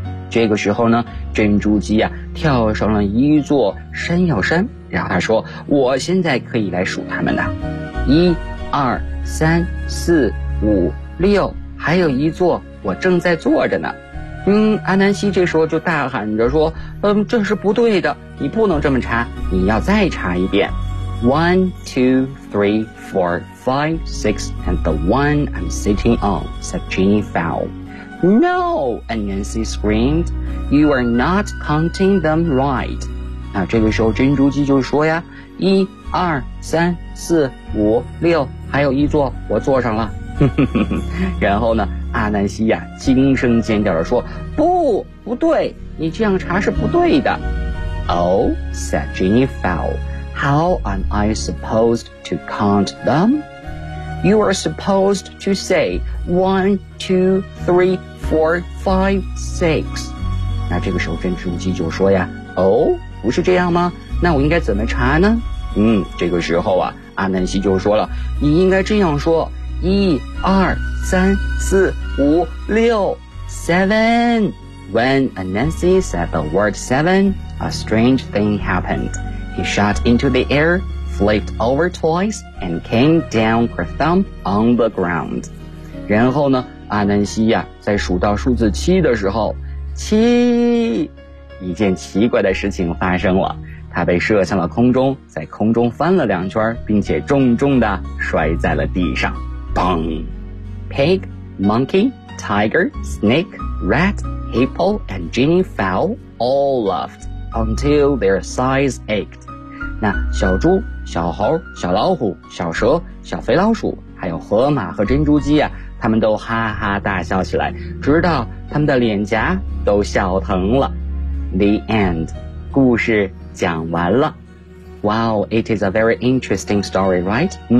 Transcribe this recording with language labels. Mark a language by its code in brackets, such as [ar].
[zh] 这个时候呢，珍珠鸡啊跳上了一座山药山，然后他说，我现在可以来数它们的。一、二、三、四、五、六，还有一座我正在坐着呢。嗯，阿南西这时候就大喊着说，嗯，这是不对的，你不能这么查，你要再查一遍。 [en] One, two, three, four, five, six, and the one I'm sitting on, said Jenny Fowl. No, Anansi screamed. You are not counting them right. [zh] 那这个时候珍珠鸡就说呀，一、二、三、四、五、六，还有一座我坐上了。然后呢，阿南西呀，惊声尖叫地说，不，不对，你这样查是不对的。 [en] Oh, said Jenny Fowl, how am I supposed to count them? You are supposed to say 1, 2, 3, 4, 5, 6. [zh] 那这个时候真知无忌就说呀，哦，不是这样吗？那我应该怎么查呢？这个时候啊，阿南西就说了，你应该这样说，1, 2, 3, 4, 5, 6, 7. [en] When Anansi said the word 7, a strange thing happened. He shot into the air, flipped over twice, and came down kerthump on the ground. [zh] 然后呢，阿南西呀，在数到数字7的时候，七，一件奇怪的事情发生了。他被射向了空中，在空中翻了两圈，并且重重地摔在了地上。砰！ [en] Pig, monkey, tiger, snake, rat, hippo, and genie fowl all laughed until their sides ached. [zh] 那小猪、小猴、小老虎、小蛇、小肥老鼠，还有河马和珍珠鸡啊，他们都哈哈大笑起来，直到他们的脸颊都笑疼了。 [en] The end. [zh] 故事讲完了。 [en] Wow, it is a very interesting story, right?